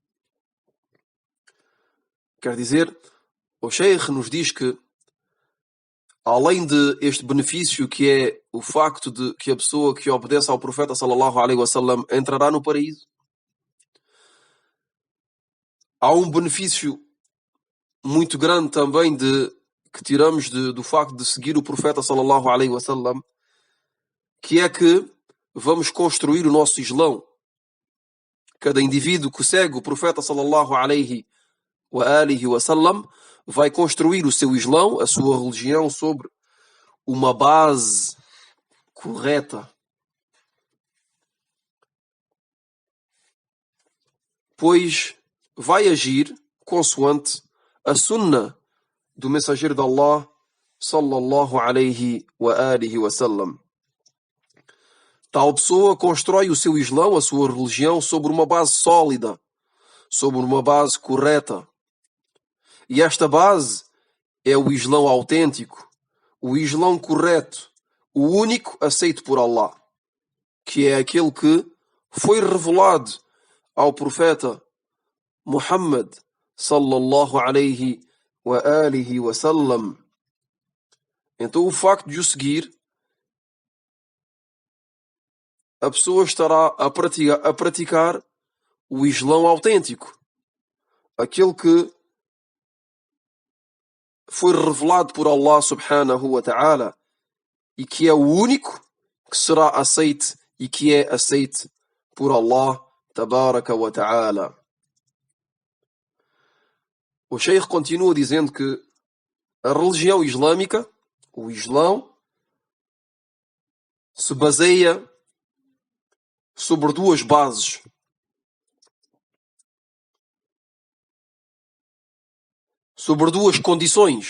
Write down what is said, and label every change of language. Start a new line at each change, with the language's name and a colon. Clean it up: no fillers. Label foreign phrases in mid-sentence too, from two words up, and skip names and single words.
Portuguese: Quer dizer, o Sheikh nos diz que, além de este benefício, que é o facto de que a pessoa que obedece ao profeta
Arabic: صلى الله عليه وسلم
Portuguese: entrará no paraíso, há um benefício muito grande também que tiramos do facto de seguir o profeta
Arabic: صلى الله عليه وسلم,
Portuguese: que é que vamos construir o nosso Islão. Cada indivíduo que segue o profeta
Arabic: صلى الله عليه وسلم
Portuguese: vai construir o seu Islão, a sua religião, sobre uma base correta. Pois vai agir consoante a sunnah do mensageiro de Allah,
Arabic: صلى الله عليه وسلم.
Portuguese: Tal pessoa constrói o seu Islão, a sua religião, sobre uma base sólida, sobre uma base correta. E esta base é o Islão autêntico, o Islão correto, o único aceito por Allah, que é aquele que foi revelado ao profeta Muhammad,
Arabic: صلى الله عليه وسلم.
Portuguese: Então, o facto de o seguir, a pessoa estará a praticar o Islão autêntico, aquele que foi revelado por Allah
Arabic: سبحانه وتعالى
Portuguese: e que é o único que será aceite e que é aceite por Allah
Arabic: تبارك وتعالى.
Portuguese: O Sheikh continua dizendo que a religião islâmica, o Islão, se baseia sobre duas bases. Sobre duas condições.